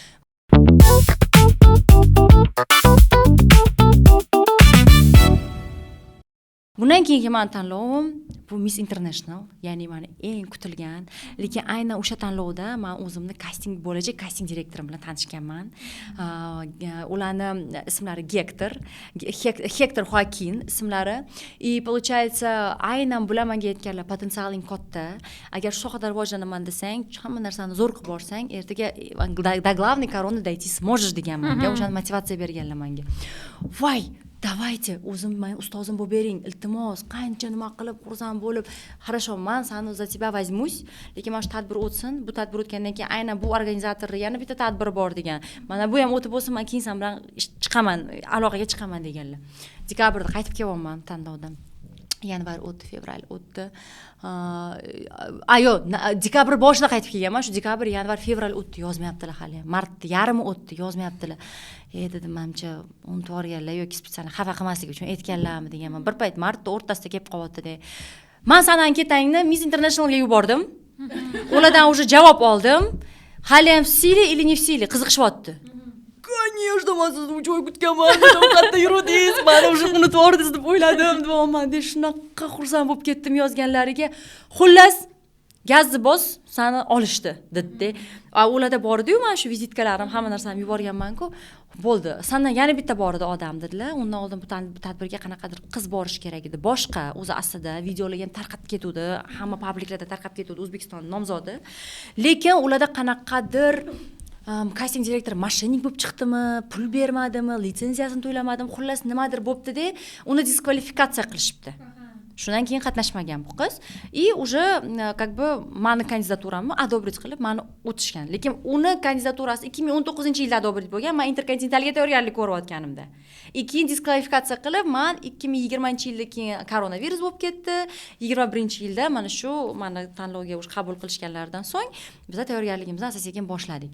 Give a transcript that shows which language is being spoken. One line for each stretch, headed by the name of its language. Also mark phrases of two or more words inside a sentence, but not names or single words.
Uzbek: Bundan keyingi men tanlovim bu Miss International, ya'ni meni eng kutilgan, lekin aynan o'sha tanlovda men o'zimni bo'lajak kasting direktorim bilan tanishganman. Ularni ismlari Hector Joaquin ismlari. Получается, aynan bular menga aytganlar, potensialing katta. Agar shu sohada rivojlanaman desang, hamma narsani zo'r qilib borsang, ertaga
Russian: до главной короны дойти сможешь
Uzbek: degan menga. O'shani motivatsiya berganlar menga. Voy, Давайте o'zim men ustozim bo'lib bering, iltimos, qancha nima qilib xursand bo'lib, хорошо, men sani
Russian: за тебя возьмусь,
Uzbek: lekin mana shu tadbir o'tsin, bu tadbir o'tgandan keyin aynan bu organizatorning yana bitta tadbiri bor degan. Mana bu ham o'tib bo'lsin, men keyin sen bilan chiqaman, aloqaga chiqaman deganlar. Dekabrda qaytib kelyapman tanlovdan. Yanvar o'tdi, fevral o'tdi. Dekabr boshida qaytib kelganman. Shu dekabr, yanvar, fevral o'tdi, yozmayaptilar hali. Mart yarmi o'tdi, yozmayaptilar. Dedim, menimcha unutib olganlar yoki spesial xafa qilmaslik uchun aytganlarmi deganman. Bir payt martda o'rtasida kelib qolyapti. Men sani anketangni Miss Internationalga yubordim. Ulardan уже javob oldim. Hali ham sili
Russian: или не
Uzbek: sili qiziqishyapti. Конечно, men sizni uch oy kutganman, qayerda yurdingiz, meni уже unutib yubordingiz deb o'yladim, deyapman. Shunaqa xursand bo'lib ketdim yozganlariga. Xullas, gazni bos, seni olishdi, dedi. Ularda bor edi-yu, men shu vizitkalarim, hamma narsamni yuborganman-ku. Bo'ldi. Sandan yana bitta bor edi odam dedilar. Undan oldin bu tadbirga qanaqadir qiz borish kerak edi. Boshqa, o'zi aslida videolarga ham tarqab ketuvdi, hamma publiklarda tarqab ketuvdi, O'zbekiston nomzodi. Lekin ularda qanaqadir casting direktor mashinik bo'lib chiqdimi, pul bermadimi, litsenziyasini to'lamadim, xullas nimadir bo'pti-da, uni diskvalifikatsiya qilishibdi. Shundan keyin qatnashmagan bu qiz.
Russian: Уже как бы
Uzbek: meni kandidaturamni adobrit qilib, meni o'tishgan. Lekin uni kandidaturasi 2019-yilda adobrit bo'lgan. Men interkontinentalga tayyorgarlik ko'rayotganimda. Keyin diskvalifikatsiya qilib, men 2020-yilda keyin koronavirus bo'lib ketdi. 21-yilda mana shu meni tanlovga o'sha qabul qilishganlaridan so'ng biz tayyorgarligimizni asosiy boshladik.